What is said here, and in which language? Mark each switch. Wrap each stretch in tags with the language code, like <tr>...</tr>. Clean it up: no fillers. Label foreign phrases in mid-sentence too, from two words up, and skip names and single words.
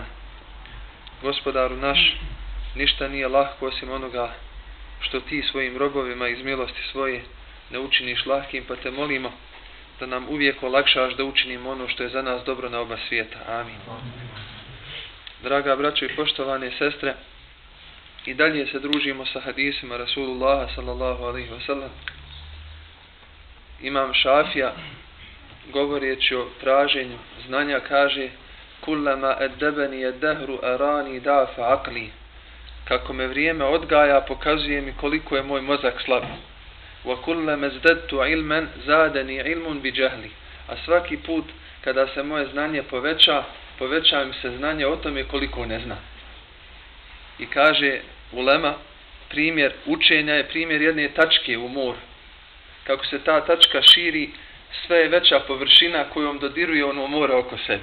<bs>Gospodaru naš, ništa nije lahko osim onoga što ti svojim robovima iz milosti svoje ne učiniš lahkim, pa te molimo da nam uvijek olakšaš da učinimo ono što je za nas dobro na oba svijeta. Amin. Draga braćo i poštovane sestre, i dalje se družimo sa hadisima Rasulullaha</bs> <ar>صلى الله عليه وسلم.</ar> <bs>Imam Šafija, govoreći o traženju znanja, kaže:</bs> <ar>كلما أدبني الدهر أراني ضعف عقلي.</ar> <bs>Kako me vrijeme odgaja, pokazuje mi koliko je moj mozak slab.</bs> <ar>وكلما ازددت علما زادني علم بجهلي.</ar> <bs>A svaki put kada se moje znanje poveća mi se znanje o tome koliko ne znam. I kaže ulema, primjer učenja je primjer jedne tačke u moru. Kako se ta tačka širi, sve je veća površina kojom dodiruje ono more oko sebe.</bs>